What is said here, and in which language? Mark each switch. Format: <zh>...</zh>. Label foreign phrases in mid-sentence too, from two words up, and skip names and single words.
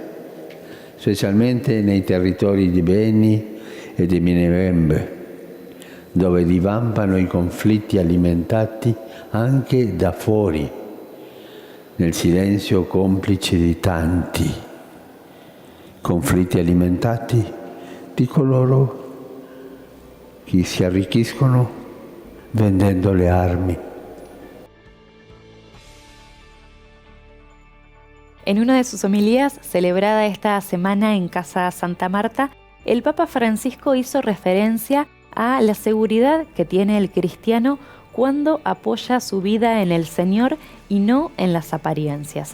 <it>specialmente nei territori di Beni e di Minevembe, dove divampano i conflitti alimentati anche da fuori, nel silenzio complice di tanti conflitti alimentati di coloro che si arricchiscono vendendo le armi.</it> <es>En una de sus homilías, celebrada esta semana en Casa Santa Marta, el Papa Francisco hizo referencia a la seguridad que tiene el cristiano cuando apoya su vida en el Señor y no en las apariencias.</es>